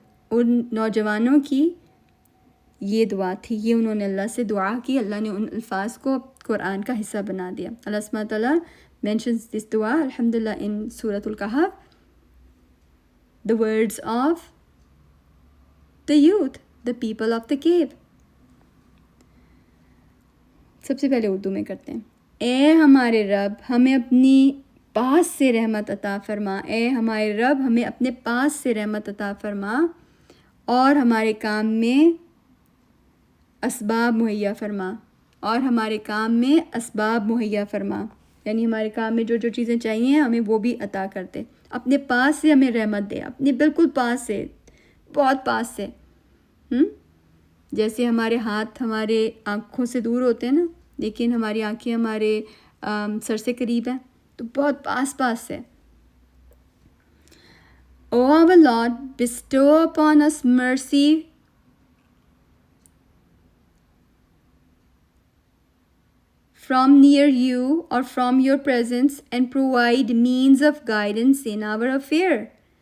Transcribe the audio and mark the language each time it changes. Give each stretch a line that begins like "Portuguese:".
Urdu: ان نوجوانوں کی یہ دعا تھی، یہ انہوں نے اللہ سے دعا کی، اللہ نے ان الفاظ کو قرآن کا حصہ بنا دیا.
English: اللہ سبحانہ تعالیٰ مینشنز دس دعا الحمدللہ ان سورۃ الکہف. The words of the youth, the people of the cave.
Urdu: سب سے پہلے اردو میں کرتے ہیں. اے ہمارے رب ہمیں اپنی پاس سے رحمت عطا فرما. اے ہمارے رب ہمیں اپنے پاس سے رحمت عطا فرما اور ہمارے کام میں اسباب مہیا فرما. اور ہمارے کام میں اسباب مہیا فرما، یعنی ہمارے کام میں جو جو چیزیں چاہیے ہمیں وہ بھی عطا کرتے. اپنے پاس سے ہمیں رحمت دے، اپنے بالکل پاس سے، بہت پاس سے. جیسے ہمارے ہاتھ ہمارے آنکھوں سے دور ہوتے ہیں نا، لیکن ہماری آنکھیں ہمارے سر سے قریب ہیں، تو بہت پاس پاس سے.
English: O our Lord, bestow upon us mercy from near you or from your presence and provide means of guidance in our affair.